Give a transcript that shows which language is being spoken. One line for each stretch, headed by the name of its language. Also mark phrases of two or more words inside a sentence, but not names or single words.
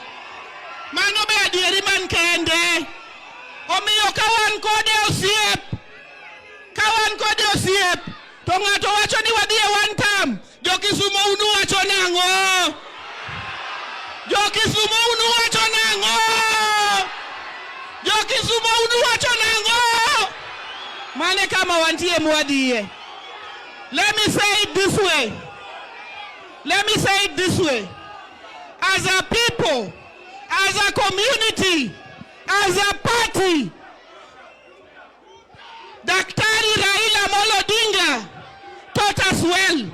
Luo (Kenya and Tanzania): Mano be adieri man kende. Omiyo kawan kode osiep to ng'ato wacho ni wadhi e
English: one term,
Luo (Kenya and Tanzania): Jo-Kisumo unu wacho nang'o? Jo-Kisumo unu wacho nang'o? Jo-Kisumo unu wacho nang'o? Mane kama wantie mwadhiye.
English: Let me say it this way. As a people, as a community, as a party, Daktari Raila Amolo Odinga taught us well.